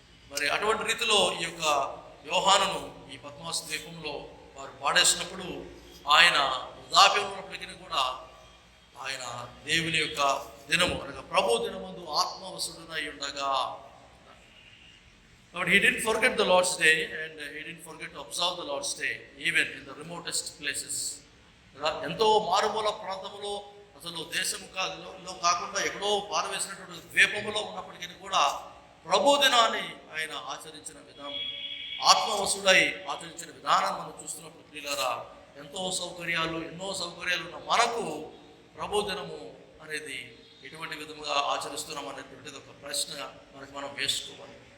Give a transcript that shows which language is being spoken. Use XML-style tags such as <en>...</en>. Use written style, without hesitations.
<te>మరి అటువంటి రీతిలో ఈ యొక్క యోహానును ఈ పద్మాసు ద్వీపంలో వారు పాడేసినప్పుడు ఆయన వృద్ధాప్యంలో ఉన్నప్పటికీ కూడా ఆయన దేవుని యొక్క దినము అనగా ప్రభు దినమందు ఆత్మవశుడనై ఉండగా.</te> <en>But he didn't forget the Lord's day and he didn't forget to observe the Lord's day even in the remotest places.</en> <te>ఎంతో మారుమూల ప్రాంతంలో, అసలు దేశము కాకుండా ఎక్కడో పారవేసినటువంటి ద్వీపములో ఉన్నప్పటికీ కూడా ప్రభు దినాన్ని ఆయన ఆచరించిన విధానం, ఆత్మవశుడై ఆచరించిన విధానం మనం చూస్తున్నప్పుడు ప్రియులారా, ఎన్నో సౌకర్యాలు ఉన్న మనకు ప్రభు దినము అనేది ఎటువంటి విధంగా ఆచరిస్తున్నాం అనేటువంటిది ఒక ప్రశ్న మనకు మనం వేసుకోవాలి.</te>